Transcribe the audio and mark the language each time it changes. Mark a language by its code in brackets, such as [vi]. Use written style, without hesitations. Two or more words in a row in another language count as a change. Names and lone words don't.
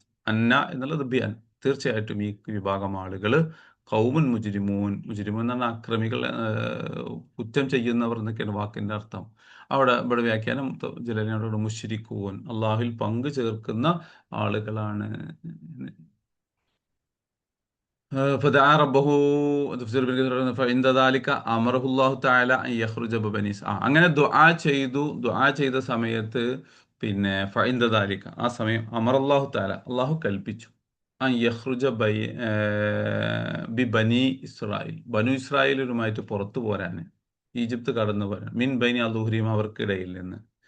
[ml] അന്ന എന്നുള്ളത് [ar] بأن, [ml] തീർച്ചയായിട്ടും ഈ വിഭാഗം ആളുകള് [ar] قوم مجرمون, [ml] മുജ്രിമൂൻ എന്ന് പറഞ്ഞാൽ അക്രമികൾ, കുറ്റം ചെയ്യുന്നവർ എന്നൊക്കെയാണ് വാക്കിന്റെ അർത്ഥം. ഇവിടെ വ്യാഖ്യാനം ജലലിനോട് മുശ്രിക്കൂൻ, അള്ളാഹുവിൽ പങ്കു ചേർക്കുന്ന ആളുകളാണ്. [ar] فدعا ربه تفسير ابن كثير فعند ذلك أمره الله تعالى أن يخرج ببني [ml] അങ്ങനെ ദുആ ചെയ്ത സമയത്ത് പിന്നെ [ar] فعند ذلك, [ml] ആ സമയം [ar] أمر الله تعالى, [ml] അള്ളാഹു കൽപ്പിച്ചു, [ar] أن يخرج ب بني إسرائيل, [ml] ബനു ഇസ്രായേലുമായിട്ട് പുറത്തു പോരാൻ, ഈജിപ്ത് കടന്നു പോരാൻ, [ar] من بين أظهرهم, [ml] അവർക്കിടയിൽ നിന്ന്.